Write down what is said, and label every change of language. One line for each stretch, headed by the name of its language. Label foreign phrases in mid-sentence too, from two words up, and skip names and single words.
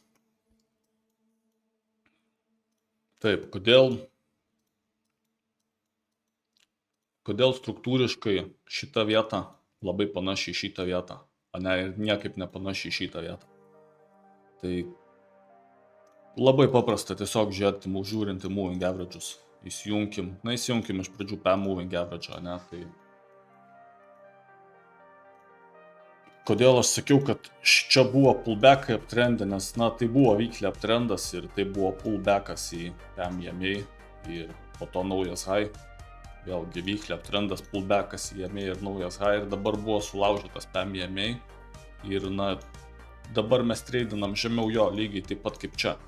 Lithuanian: Taip, kodėl struktūriškai šita vieta labai panašiai į šitą vietą, o ne ir niekaip nepanašiai į šitą vietą. Tai labai paprasta tiesiog žiūrint į
English: moving averages.
Lithuanian: Įsijunkim iš pradžių PM
English: moving average,
Lithuanian: ne, tai kodėl aš sakiau, kad čia buvo pullbackai uptrende, nes, na, tai buvo weekly uptrendas ir tai buvo pullbackas į PM EMA ir po to naujas high. Vėlgi weekly uptrendas, pullbackas į EMA ir naujas high ir dabar buvo sulaužytas PM EMA ir, na, dabar mes treidinam žemiau jo lygiai taip pat kaip čia.